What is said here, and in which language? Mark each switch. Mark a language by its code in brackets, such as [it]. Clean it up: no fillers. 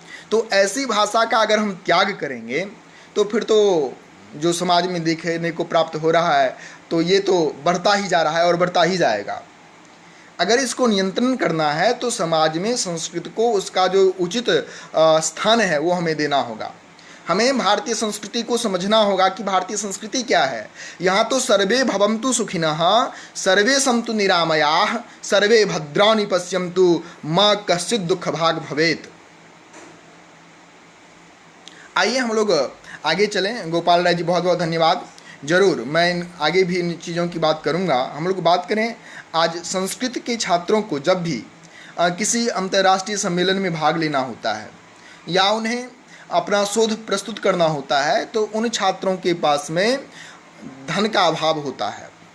[hi] तो ऐसी भाषा का अगर हम त्याग करेंगे तो फिर तो जो समाज में देखने को प्राप्त हो रहा है तो ये तो बढ़ता ही जा रहा है और बढ़ता ही जाएगा। अगर इसको नियंत्रण करना है तो समाज में संस्कृत को उसका जो उचित स्थान है वो हमें देना होगा। हमें भारतीय संस्कृति को समझना होगा कि भारतीय संस्कृति क्या है। यहाँ तो [sa] सर्वे भवन्तु सुखिनः, सर्वे सन्तु निरामयाः, सर्वे भद्राणि पश्यन्तु मा कश्चित् दुःख भाग् भवेत्। [hi] आइए हम लोग आगे चलें। गोपाल राय जी बहुत बहुत धन्यवाद। ज़रूर मैं आगे भी इन चीज़ों की बात करूँगा। हम लोग बात करें आज संस्कृत के छात्रों को जब भी किसी अंतर्राष्ट्रीय सम्मेलन में भाग लेना होता है या उन्हें अपना शोध प्रस्तुत करना होता है तो उन छात्रों के पास में धन का अभाव होता है।